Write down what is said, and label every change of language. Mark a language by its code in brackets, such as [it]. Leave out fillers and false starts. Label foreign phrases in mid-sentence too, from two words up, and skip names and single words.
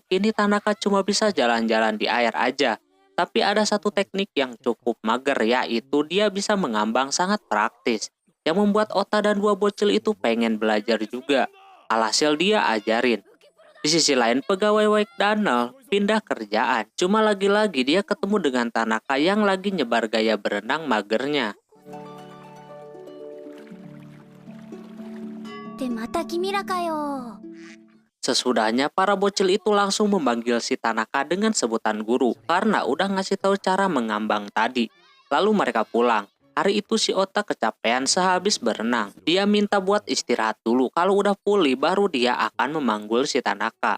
[id] Kini Tanaka cuma bisa jalan-jalan di air aja. Tapi ada satu teknik yang cukup mager, yaitu dia bisa mengambang sangat praktis. Yang membuat Ota dan dua bocil itu pengen belajar juga. Alhasil dia ajarin. Di sisi lain pegawai Wak Danel pindah kerjaan. Cuma lagi-lagi dia ketemu dengan Tanaka yang lagi nyebar gaya berenang magernya. [ja] ってまた君らかよ。 [id] Sesudahnya para bocil itu langsung memanggil si Tanaka dengan sebutan guru karena udah ngasih tahu cara mengambang tadi. Lalu mereka pulang. Hari itu si Ota kecapean sehabis berenang. Dia minta buat istirahat dulu. Kalau udah pulih baru dia akan memanggil si Tanaka.